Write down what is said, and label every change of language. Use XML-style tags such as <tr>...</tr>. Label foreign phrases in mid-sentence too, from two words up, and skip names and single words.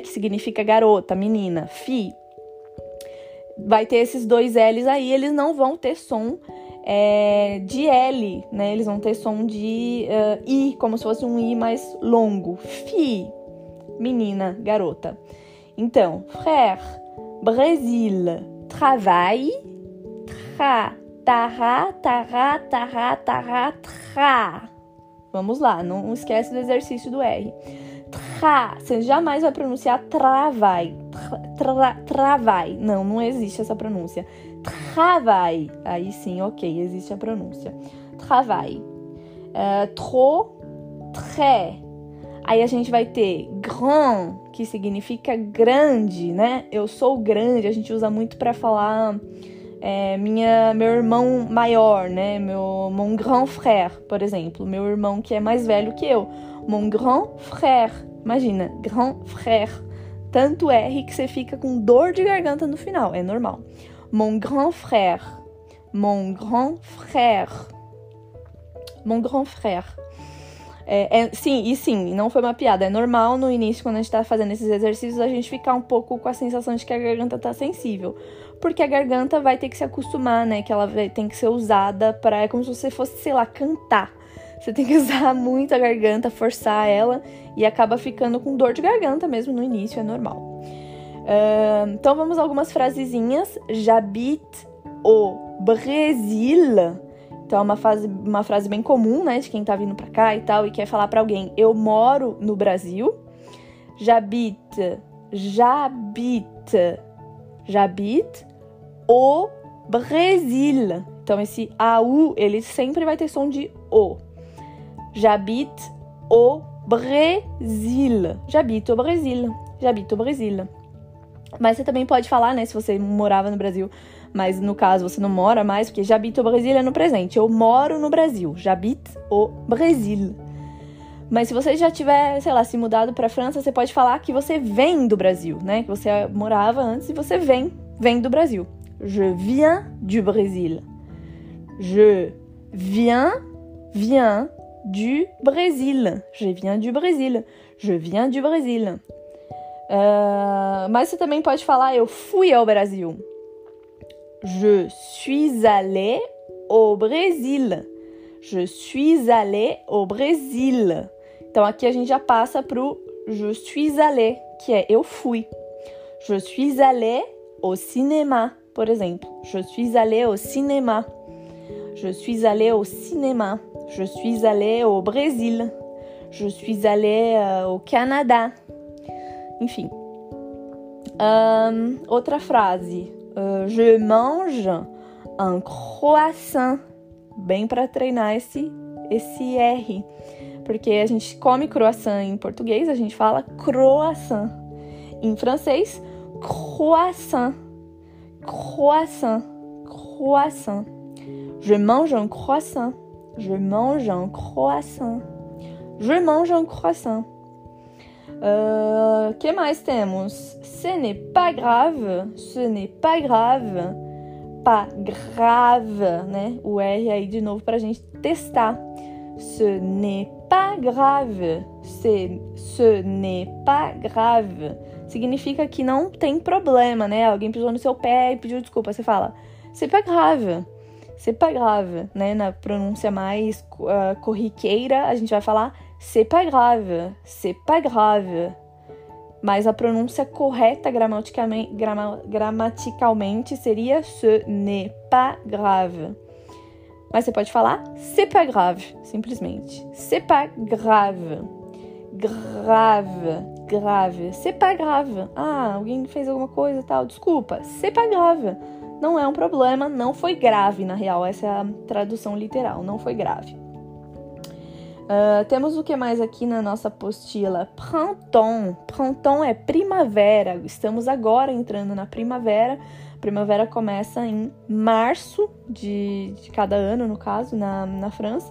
<pt>Que significa garota, menina. Fi. Vai ter esses 2 L's aí, eles não vão ter som de L, né? Eles vão ter som de I, como se fosse um I mais longo. Fi, menina, garota. Então,</pt> <fr>frère, Brésil, travail,</fr> <pt>tará. Vamos lá, não esquece do exercício do R. Você jamais vai pronunciar travail. Não existe essa pronúncia. Travail. Aí sim, ok, existe a pronúncia.</pt> <fr>Travail. Trop, très.</fr> <pt>Aí a gente vai ter grand, que significa grande, né? Eu sou grande, a gente usa muito para falar meu irmão maior, né?</pt> <fr>Mon grand frère,</fr> <pt>por exemplo. Meu irmão que é mais velho que eu.</pt> <fr>Mon grand frère. Imagina, grand frère.</fr> <pt>Tanto R que você fica com dor de garganta no final. É normal.</pt> <fr>Mon grand frère.</fr> <pt>Sim, não foi uma piada. É normal no início, quando a gente tá fazendo esses exercícios, a gente ficar um pouco com a sensação de que a garganta tá sensível. Porque a garganta vai ter que se acostumar, né? Que ela tem que ser usada é como se você fosse, sei lá, cantar. Você tem que usar muito a garganta, forçar ela e acaba ficando com dor de garganta mesmo no início, é normal. Então vamos a algumas frasezinhas.</pt> <fr>J'habite au Brésil.</fr> <pt>Então, é uma frase bem comum, né, de quem tá vindo pra cá e tal, e quer falar pra alguém, eu moro no Brasil.</pt> <fr>J'habite au Brésil.</fr> <pt>Então, esse AU, ele sempre vai ter som de O.</pt> <fr>J'habite au Brésil. J'habite au Brésil. J'habite au Brésil.</fr> <pt>Mas você também pode falar, né, se você morava no Brasil, mas no caso você não mora mais, porque</pt> <fr>j'habite au Brésil</fr> <pt>é no presente. Eu moro no Brasil.</pt> <fr>J'habite au Brésil.</fr> <pt>Mas se você já tiver, sei lá, se mudado pra França, você pode falar que você vem do Brasil, né? Que você morava antes e você vem do Brasil.</pt> <fr>Je viens du Brésil. Je viens du Brésil. Je viens du Brésil. Je viens du Brésil.</fr> <pt>Mas você também pode falar, eu fui ao Brasil.</pt> <fr>Je suis allé au Brésil. Je suis allé au Brésil.</fr> <pt>Então, aqui a gente já passa pro</pt> <fr>je suis allé,</fr> <pt>que é eu fui.</pt> <fr>Je suis allé au cinéma,</fr> <pt>por exemplo.</pt> <fr>Je suis allé au cinéma. Je suis allé au cinéma. Je suis allé au Brésil. Je suis allé au Canada.</fr> <pt>Enfim. Outra frase.</pt> <fr>Je mange un croissant.</fr> <pt>Bem para treinar esse R. Porque a gente come croissant em português, a gente fala croissant. Em francês, croissant.</pt> <fr>Croissant. Croissant. Je mange un croissant. Je mange un croissant. Je mange un croissant.</fr> <pt>Que mais temos?</pt> <fr>Ce n'est pas grave. Ce n'est pas grave. Pas grave,</fr> <pt>né? O R aí de novo pra gente testar.</pt> <fr>Ce n'est pas grave. Ce n'est pas grave.</fr> <pt>Significa que não tem problema, né? Alguém pisou no seu pé e pediu desculpa. Você fala,</pt> <fr>c'est pas grave. C'est pas grave,</fr> <pt>né? Na pronúncia mais corriqueira, a gente vai falar</pt> <fr>c'est pas grave. C'est pas grave.</fr> <pt>Mas a pronúncia correta gramaticalmente seria</pt> <fr>ce n'est pas grave.</fr> <pt>Mas você pode falar</pt> <fr>c'est pas grave,</fr> <pt>simplesmente.</pt> <fr>C'est pas grave. Grave, grave. C'est pas grave.</fr> <pt>Ah, alguém fez alguma coisa e tal, desculpa.</pt> <fr>C'est pas grave.</fr> <pt>Não é um problema, não foi grave, na real. Essa é a tradução literal, não foi grave. Temos o que mais aqui na nossa apostila? Printemps. Printemps é primavera. Estamos agora entrando na primavera. A primavera começa em março de cada ano, no caso, na França.</pt>